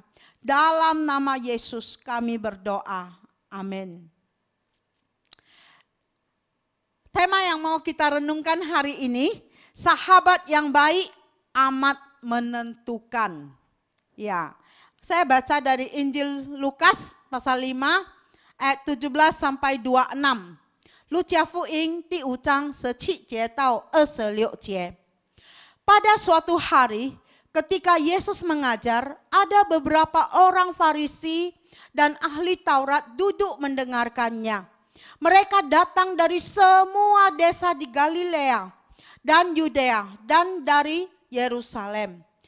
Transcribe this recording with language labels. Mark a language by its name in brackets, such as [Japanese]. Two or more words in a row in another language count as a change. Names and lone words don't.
[Indonesian] Dalam nama Yesus kami berdoa. Amin. Tema yang mau kita renungkan hari ini, sahabat yang baik amat menentukan. Ya, saya baca dari Injil Lukas pasal 5 ayat 17 sampai 26. [Chinese] 路加福音第5章17节到26节. [Indonesian] Pada suatu hari, ketika Yesus mengajar, ada beberapa orang Farisi dan ahli Taurat duduk mendengarkannya. Mereka datang dari semua desa di Galilea dan Yudea dan dari Yerusalem.